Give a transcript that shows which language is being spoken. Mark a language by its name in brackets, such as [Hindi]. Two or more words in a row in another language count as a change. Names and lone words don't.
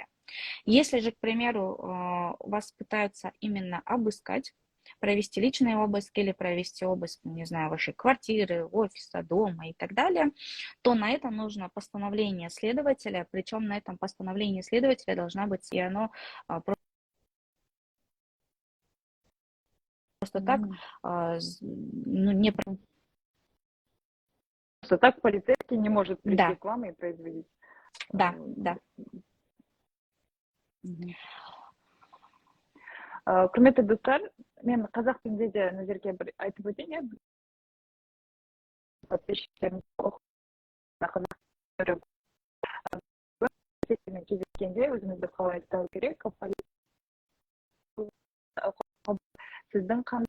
[Russian] Если же, к примеру, вас пытаются именно обыскать, провести личный обыск или провести обыск, не знаю, вашей квартиры, офиса, дома и так далее, то на это нужно постановление следователя, причем на этом постановлении следователя должна быть, и оно просто так, М. ну, не... Просто так полицейский не может прийти Да, к вам и производить. да, да. Мгм. [Kazakh] Құрметті достар, мен қазақ тілінде де Назерке бір айтып өтейін, иә, подписчиктеріміз кездескенде өзімізді қалай ұстау керек, сіздің